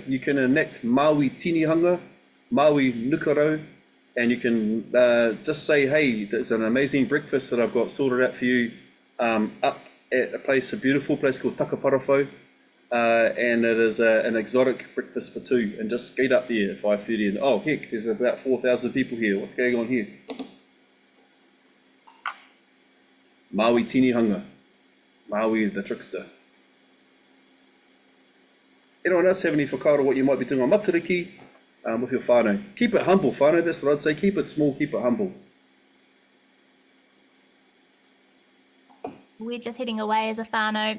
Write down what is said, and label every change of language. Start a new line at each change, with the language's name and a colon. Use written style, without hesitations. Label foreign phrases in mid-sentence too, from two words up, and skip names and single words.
English: You can enact Maui tinihanga, Maui nukarau, and you can just say, hey, there's an amazing breakfast that I've got sorted out for you up at a beautiful place called Takaparafo. And it is an exotic breakfast for two, and just skate up there at 5:30 and oh heck, there's about 4,000 people here. What's going on here? Maui tinihanga, Maui the trickster. Anyone else have any whakaaro what you might be doing on Matariki with your whānau? Keep it humble, whānau, that's what I'd say. Keep it small, keep it humble. We're just heading away as a whānau.